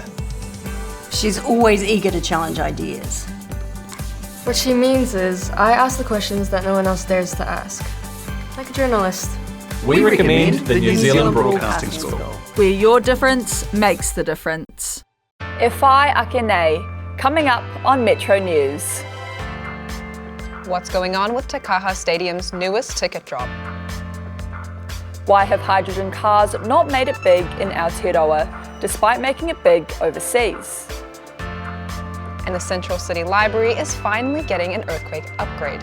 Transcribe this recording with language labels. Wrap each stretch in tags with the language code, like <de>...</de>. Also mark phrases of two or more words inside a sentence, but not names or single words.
<en>She's always eager to challenge ideas. What she means is, I ask the questions that no one else dares to ask. Like a journalist. We recommend the New Zealand Broadcasting School, where your difference makes the difference.</en> <mi>E whai ake nei,</mi> <en>coming up on Metro News. What's going on with Te Kaha Stadium's newest ticket drop? Why have hydrogen cars not made it big in Aotearoa, despite making it big overseas? And the Central City Library is finally getting an earthquake upgrade.</en>